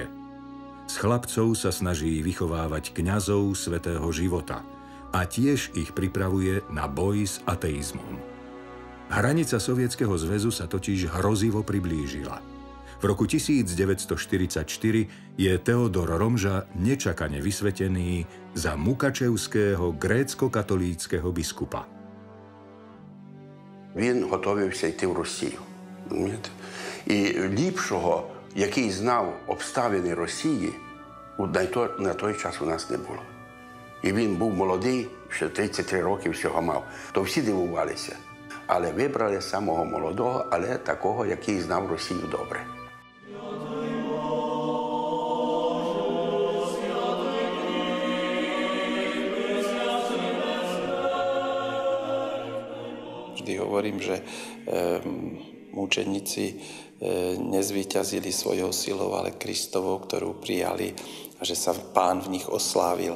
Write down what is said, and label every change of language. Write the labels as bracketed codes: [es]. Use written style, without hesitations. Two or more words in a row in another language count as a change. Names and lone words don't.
[sk] Z chlapcov sa snaží vychovávať kňazov svätého života a tiež ich pripravuje na boj s ateizmom. Hranica Sovietskeho zväzu sa totiž hrozivo priblížila. V roku 1944 je Teodor Romža nečakane vysvetený za mukačevského grécko-katolíckeho biskupa. [uk] Він готовився йти в Росію. І ліпшого, який знав обставини Росії, на той час у нас не було. І він був молодий, ще 33 роки всього мав. То всі дивувалися. Але вибрали самого молодого, але такого, який знав Росію добре. [sk] Hovorím, že mučeníci nezvíťazili svojou silou, ale Kristovou, ktorú prijali a že sa Pán v nich oslávil.